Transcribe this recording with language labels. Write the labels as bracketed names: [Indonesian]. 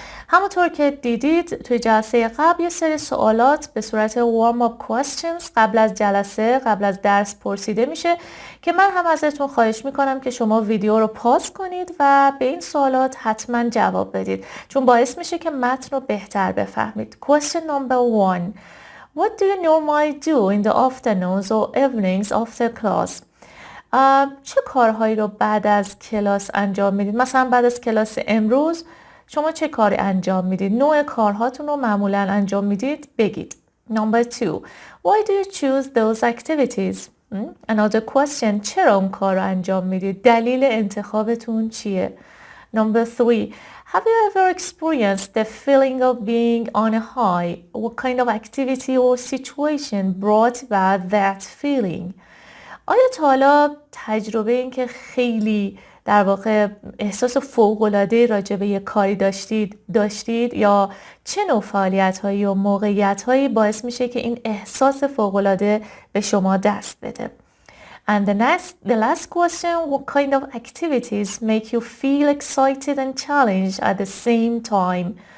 [Persian] همونطور که دیدید توی جلسه قبل یه سری سوالات به صورت warm up questions قبل از درس پرسیده میشه که من هم ازتون خواهش میکنم که شما ویدیو رو پاز کنید و به این سوالات حتما جواب بدید، چون باعث میشه که متن رو بهتر بفهمید. [English] Question number 1. What do you normally do in the afternoons or evenings after class? [Persian] چه کارهایی رو بعد از کلاس انجام میدید؟ مثلا بعد از کلاس امروز شما چه کاری انجام میدید؟ نوع کارهاتون رو معمولا انجام میدید؟ بگید. [English] Number 2. Why do you choose those activities? Another question. [Persian] چرا اون کار رو انجام میدید؟ دلیل انتخابتون چیه؟ [English] Number 3. Have you ever experienced the feeling of being on a high? What kind of activity or situation brought about that feeling? [Persian] آیا تا حالا تجربه این که خیلی در واقع احساس فوق‌العاده راجع به یک کاری داشتید یا چه نوع فعالیت‌هایی و موقعیت‌هایی باعث میشه که این احساس فوق‌العاده به شما دست بده؟ [English] And the last question, what kind of activities make you feel excited and challenged at the same time?